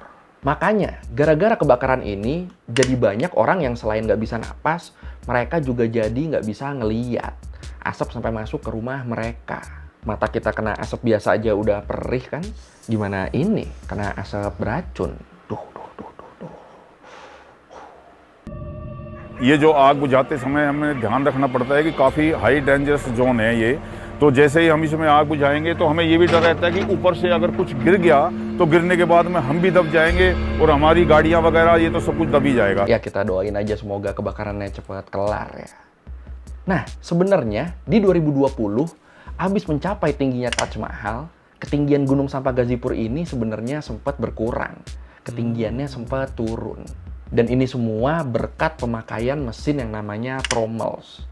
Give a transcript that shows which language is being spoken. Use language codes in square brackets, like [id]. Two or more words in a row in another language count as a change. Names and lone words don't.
[id] Makanya, gara-gara kebakaran ini, jadi banyak orang yang selain nggak bisa napas, mereka juga jadi nggak bisa ngeliat. Asap sampai masuk ke rumah mereka. Mata kita kena asap biasa aja udah perih kan? Gimana ini? Kena asap beracun. [hi] ये जो आग बुझाते समय हमें ध्यान रखना पड़ता है कि काफ़ी [en] high dangerous zone [hi] है ये, तो जैसे ही हम इसमें आग बुझाएंगे तो हमें ये भी डर रहता है कि ऊपर से अगर कुछ गिर गया तो गिरने के बाद में हम भी दब जाएंगे और हमारी गाड़ियां वगैरह ये तो सब कुछ दब ही जाएगा. [id] Ya kita doain aja semoga kebakarannya cepat kelar ya. Nah, sebenarnya di 2020 habis mencapai tingginya Taj Mahal, ketinggian gunung sampah Gazipur ini sebenarnya sempat berkurang. Ketinggiannya sempat turun. Dan ini semua berkat pemakaian mesin yang namanya trommels.